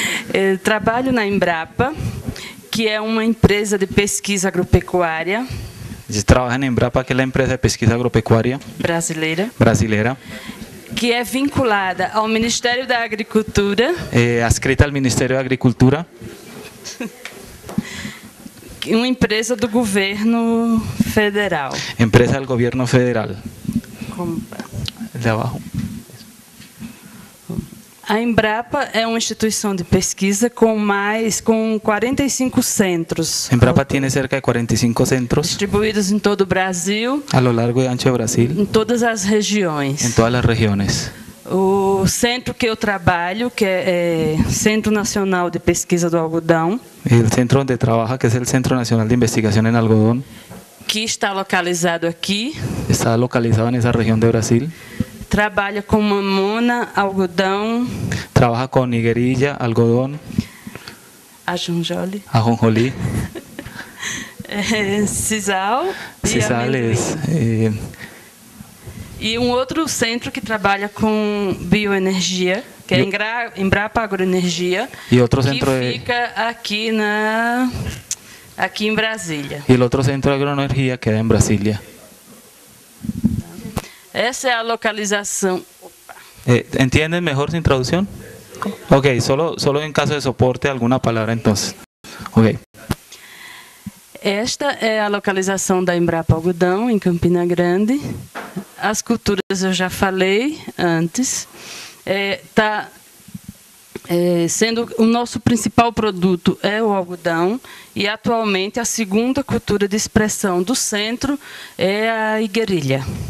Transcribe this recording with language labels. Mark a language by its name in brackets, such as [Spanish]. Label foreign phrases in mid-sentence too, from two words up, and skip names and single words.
[Portuguese] Eu trabalho na Embrapa, que é uma empresa de pesquisa agropecuária. [Spanish] Trabaja en Embrapa, que es la empresa de pesquisa agropecuaria brasileira, [Portuguese] que é vinculada ao Ministério da Agricultura, [Spanish] adscrita al Ministerio de Agricultura, [Portuguese] uma empresa do governo federal. [Spanish] Empresa del gobierno federal. De abajo. [Portuguese] A Embrapa é uma instituição de pesquisa com 45 centros. [Spanish] Embrapa tiene cerca de 45 centros [Portuguese] distribuídos em todo o Brasil, [Spanish] a lo largo y ancho de Brasil, [Portuguese] em todas as regiões. [Spanish] en todas las regiones. [Portuguese] O centro que eu trabalho, que é Centro Nacional de Pesquisa do Algodão, [Spanish] El centro donde trabaja, que es el Centro Nacional de Investigación en Algodón, [Portuguese] que está localizado aqui, [Spanish] está localizado en esa región de Brasil. [Portuguese] Trabalha com mamona, algodão, [Spanish] trabaja con higuerilla, algodón, ajonjolí, [Portuguese] sisal e outro centro que trabalha com bioenergia, que é Embrapa Agroenergia, e outro centro que fica aqui em Brasília. E o outro centro de agroenergia queda em Brasília. Essa é a localização. [Spanish] ¿Entienden mejor sin traducción? Ok, solo en caso de soporte alguna palabra entonces. [Portuguese] Ok. Esta é a localização da Embrapa Algodão, em Campina Grande. As culturas eu já falei antes. Sendo o nosso principal produto é o algodão, e atualmente a segunda cultura de expressão do centro é a higuerilha.